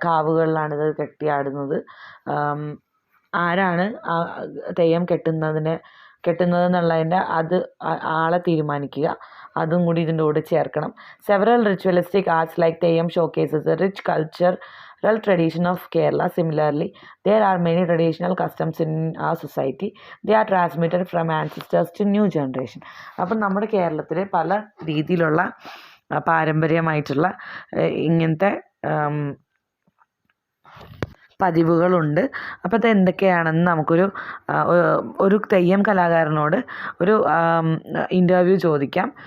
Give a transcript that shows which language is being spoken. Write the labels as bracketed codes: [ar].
[ml] കാവുകളിലാണിത് കെട്ടിയാടുന്നത്. ആരാണ് തെയ്യം കെട്ടുന്നതെന്നുള്ളതിൻ്റെ ആളെ തീരുമാനിക്കുക. അതും കൂടി ഇതിൻ്റെ കൂടെ ചേർക്കണം. [en] Several ritualistic arts like theyyam showcases a rich cultural tradition of Kerala. Similarly, there are many traditional customs in our society. They are transmitted from ancestors to new generation. [ml] അപ്പം നമ്മുടെ കേരളത്തിൽ പല രീതിയിലുള്ള പാരമ്പര്യമായിട്ടുള്ള ഇങ്ങനത്തെ പതിവുകളുണ്ട്. അപ്പോൾ അത് എന്തൊക്കെയാണെന്ന് നമുക്കൊരു തെയ്യം കലാകാരനോട് ഒരു ഇൻ്റർവ്യൂ ചോദിക്കാം.